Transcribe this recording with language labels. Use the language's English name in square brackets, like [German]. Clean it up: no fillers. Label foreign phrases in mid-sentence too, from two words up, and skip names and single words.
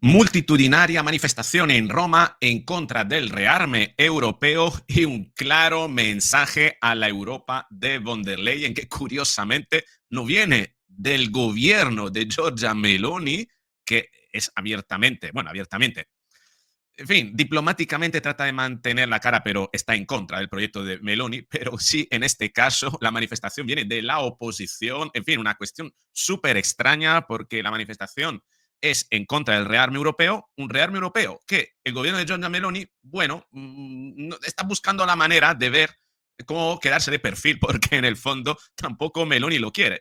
[Spanish] Multitudinaria manifestación en Roma en contra del rearme europeo y un claro mensaje a la Europa de von der Leyen que curiosamente no viene del gobierno de Giorgia Meloni, que es abiertamente, bueno, abiertamente, en fin, diplomáticamente trata de mantener la cara, pero está en contra del proyecto de Meloni, pero sí, en este caso, la manifestación viene de la oposición, en fin, una cuestión súper extraña porque la manifestación es en contra del rearme europeo, un rearme europeo que el gobierno de Giorgia Meloni, bueno, está buscando la manera de ver cómo quedarse de perfil, porque en el fondo tampoco Meloni lo quiere.